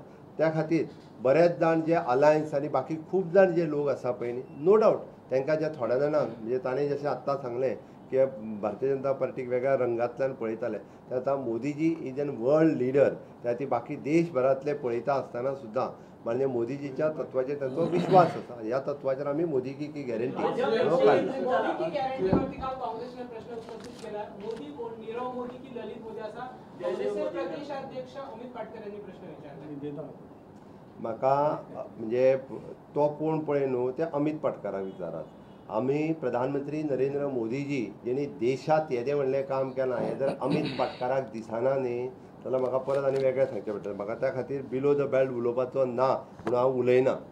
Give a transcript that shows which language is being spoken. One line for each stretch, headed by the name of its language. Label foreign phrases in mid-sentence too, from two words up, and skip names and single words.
Konkani: त्या खातीर बरेच जाण जे अलायन्स आनी बाकी खूब जाण जे लोक आसा पळय न्ही
English: no doubt
Konkani: तांकां जे थोड्या जाणांक म्हणजे ताणें जशें आत्तां सांगलें की भारतीय जनता पार्टीक वेगळ्या रंगांतल्यान पळयताले ते आतां मोदीजी
English: is an world leader
Konkani: त्या ती बाकी देशभरांतले पळयता आसतना सुद्दां म्हणजे मोदीजीच्या तत्वाचेर तांचो विश्वास आसा ह्या तत्वाचेर आमी मोदी की गॅरंटी
Marathi: मोदी की गॅरंटीवरती काल काँग्रेसने प्रश्न उपस्थित केला. मोदी कोण, नीरव मोदी की ललित मोदी असा काँग्रेसचे प्रदेशाध्यक्ष अमित पाटकर यांनी प्रश्न विचारला.
Konkani: म्हाका म्हणजे तो कोण पळय न्हू ते अमित पाटकराक विचारात. आमी प्रधानमंत्री नरेंद्र मोदीजी जेणी देशात येदे व्हडलें काम केलां हें जर अमित पाटकराक दिसना न्ही जाल्यार म्हाका परत आनी वेगळें सांगचें पडटलें. म्हाका त्या खातीर
English: below the belt
Konkani: उलोवपाचो ना म्हणून हांव उलयना.